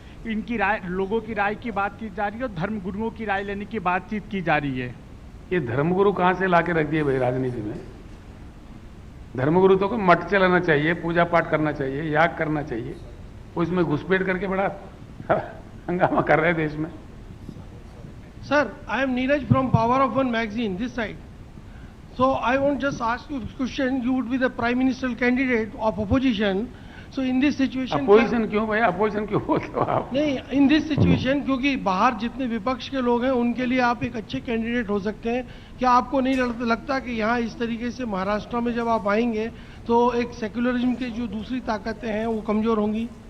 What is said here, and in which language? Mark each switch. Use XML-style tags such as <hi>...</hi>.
<hi>इनकी राय, लोगों की राय की बात की जा रही है और धर्म गुरुओं की राय लेने की बातचीत की जा रही है। ये धर्मगुरु कहां से लाके रख दिए भाई राजनीति में? धर्मगुरु तो को मठ चलाना चाहिए, पूजा पाठ करना चाहिए, याग करना चाहिए, वो इसमें घुसपैठ करके बड़ा हंगामा कर रहे हैं देश में।</hi> <en>Sir, I am Neeraj from Power of One magazine, this side. So I want just ask you a question. You would be the Prime Minister candidate of opposition. So in this situation,</en> <hi>opposition क्यों भैया, opposition क्यों बोलते हो आप? नहीं,</hi> <en>in this situation,</en> <hi>क्योंकि बाहर जितने विपक्ष के लोग हैं उनके लिए आप एक अच्छे कैंडिडेट हो सकते हैं। क्या आपको नहीं लगता कि यहाँ इस तरीके से महाराष्ट्र में जब आप आएंगे तो एक सेक्युलरिज्म की जो दूसरी ताकतें हैं वो कमजोर होंगी?</hi>